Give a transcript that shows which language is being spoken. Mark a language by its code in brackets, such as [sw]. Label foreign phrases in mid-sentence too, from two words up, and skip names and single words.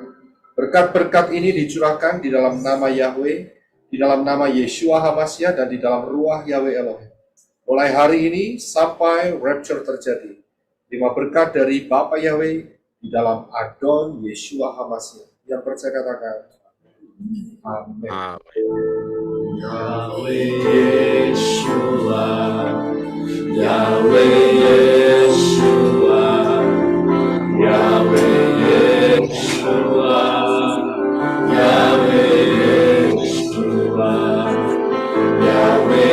[id] Berkat-berkat ini dicurahkan di dalam nama Yahweh, di dalam nama Yeshua HaMashiach, dan di dalam ruah Yahweh Elohim. Mulai hari ini sampai rapture terjadi. Terima berkat dari Bapa Yahweh di dalam Adon Yeshua HaMashiach. Yang percaya katakan amin. Yahweh Yeshua, Yahweh Yeshua, Yahweh Yeshua, Yahweh Yeshua, Yahweh